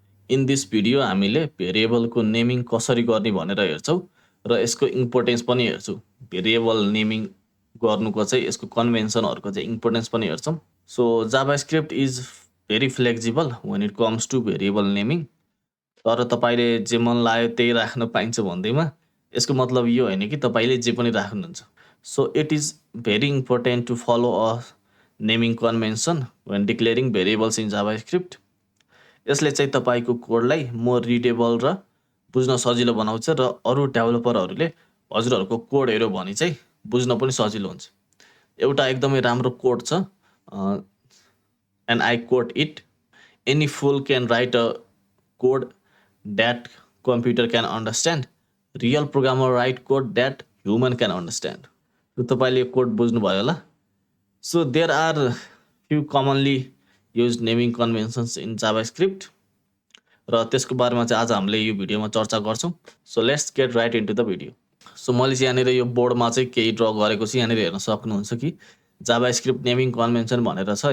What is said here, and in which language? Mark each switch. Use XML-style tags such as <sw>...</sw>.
<en>In this video</en> <ne>हामीले variable को naming कसरी गर्ने भनेर हेर्छौं र यसको इम्पोर्टेन्स पनि हेर्छौं। भेरिएबल नेमिङ गर्नुको चाहिँ यसको कन्भेन्सनहरुको चाहिँ इम्पोर्टेन्स पनि हेर्छौं।</ne> <en>So JavaScript is very flexible when it comes to variable naming.</en> <ne>तर तपाईले जे मन लाग्यो त्यही राख्न पाइन्छ भन्दैमा यसको मतलब यो हैन कि तपाईले जे पनि राख्नुहुन्छ।</ne> <en>So it is very important to follow a naming convention when declaring variables in JavaScript.</en> <ne>यसले चाहिँ तपाईको कोडलाई मोर रिडेबल र बुझ्न सजिलो बनाउँछ र अरु डेभलपरहरुले हजुरहरुको कोड हेर्यो भने चाहिँ बुझ्न पनि सजिलो हुन्छ। एउटा एकदमै राम्रो कोड छ</ne> <en>and I quote it, any fool can write a code that computer can understand. Real programmer write code that human can understand.</en> <ne>So तपाईले यो कोड बुझ्नु भयो होला।</ne> <en>So there are few commonly used naming conventions in JavaScript</en> <ne>र त्यसको बारेमा चाहिँ आज हामीले यो भिडियोमा चर्चा गर्छौं।</ne> <en>So let's get right into the video.</en> <ne>So मैले चाहिँ यहाँनिर यो बोर्डमा चाहिँ केही ड्रा गरेको छु। यहाँनिर हेर्न सक्नुहुन्छ कि JavaScript naming convention भनेर छ।</ne>